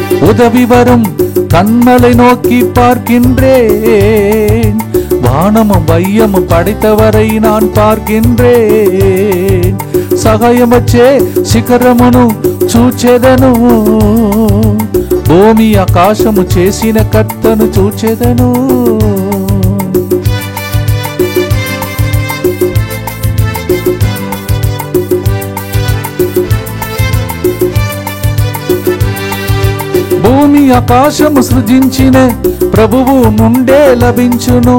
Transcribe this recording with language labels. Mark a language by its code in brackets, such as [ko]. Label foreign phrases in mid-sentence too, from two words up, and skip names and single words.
[ta] உதவி வரும் கண்மலை நோக்கி பார்க்கின்றேன். வானமும் வையமும் படைத்தவரை நான் பார்க்கின்றேன். [te] సహాయం వచ్చే శిఖరమును చూచెదను, భూమి ఆకాశము చేసిన కర్తను చూచెదను. భూమి ఆకాశము సృజించిన ప్రభువు నుండే లభించును.